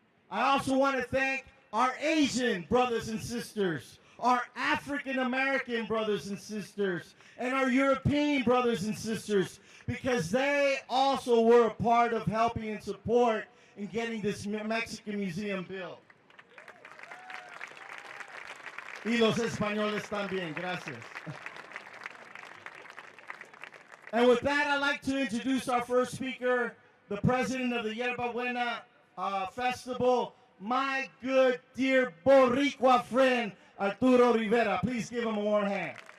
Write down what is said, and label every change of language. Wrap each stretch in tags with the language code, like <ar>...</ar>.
<en>I also want to thank our Asian brothers and sisters, our African American brothers and sisters, and our European brothers and sisters, because they also were a part of helping and support in getting this Mexican Museum built.</en> <es>Y los españoles también, gracias.</es> <en>And with that, I'd like to introduce our first speaker, the president of the Yerba Buena Festival, my good, dear Boricua friend, Arturo Rivera. Please give him a warm hand.</en>